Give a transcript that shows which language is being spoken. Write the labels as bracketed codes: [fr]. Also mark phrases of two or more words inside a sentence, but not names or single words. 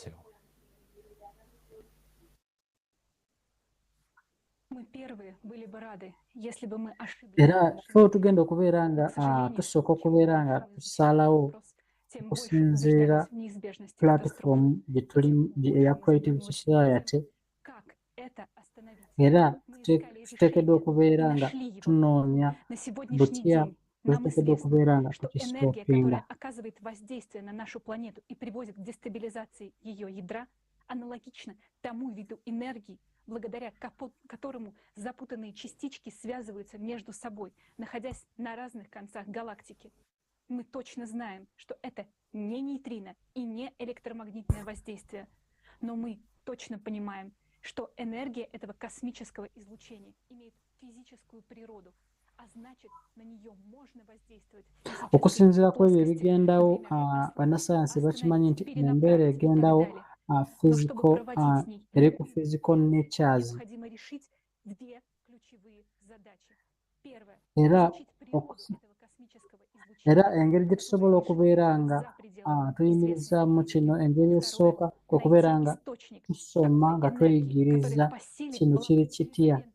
[lg] Era ffe tugenda okubeera nga tusooka okubeera nga tusalawo okusinziira platform gye tuli eya Creative Society, era tuteekeddwa okubeera nga tunoonya butya tuteekeddwa okubeera nga tukistopinga. [ru] Аналогично тому виду энергии, благодаря которому запутанные частички связываются между собой, находясь на разных концах галактики. Мы точно знаем, что это не нейтрино и не электромагнитное воздействие, но мы точно понимаем, что энергия этого космического излучения имеет физическую природу, а значит, на нее можно воздействовать. [lg] Okusinziira ku ebyo ebigendawo, bannasayansi bakimanyi nti embeera egendawo physical eri ku [en] physical natures. [lg] Era engeri gye tusobola okubeera nga tuyimirizaamu kino, engeri esooka kwe kubeera nga tusoma nga tweyigiriza kino kiri kitya.